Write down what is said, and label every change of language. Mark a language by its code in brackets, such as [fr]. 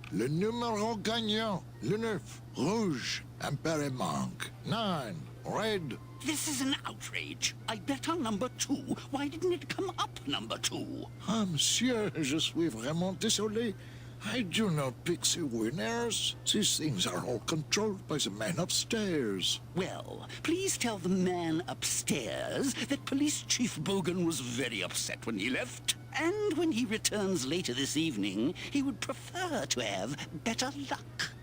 [fr] Le numéro gagnant, le 9, rouge, Perlemanque, [en] 9, red. This is an outrage. I bet on number 2. Why didn't it come up number 2? [fr] Ah, monsieur, je suis vraiment désolé. [en] I do not pick the winners. These things are all controlled by the man upstairs. Well, please tell the man upstairs that Police Chief Bogan was very upset when he left. And when he returns later this evening, he would prefer to have better luck.